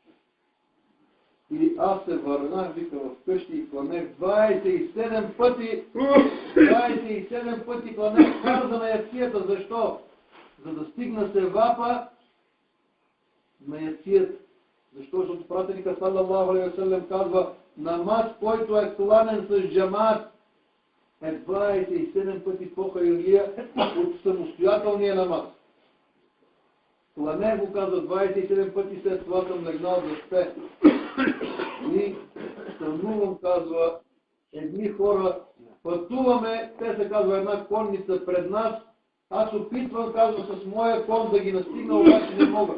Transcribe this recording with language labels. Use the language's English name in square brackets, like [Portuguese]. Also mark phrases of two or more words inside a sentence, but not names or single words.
[Bulgarian] И аз се върнах, вика, вкъщи и кланех 27 пъти, 27 пъти кланех фарза на ясията. Защо? За да стигна севапа на ясията. Защо? Защото пратеника [Arabic] صلى الله عليه وسلم [Bulgarian] казва, намаз, който е кланен с джамат, е 27 пъти по-хайрлия от самостоятелния намаз. Кланех го, казва, 27 пъти, след това съм легнал да спе. И сънувам, казва, едни хора, пътуваме, те се казва една конница пред нас, аз опитвам, казва, с моя кон да ги настигна, обаче не мога.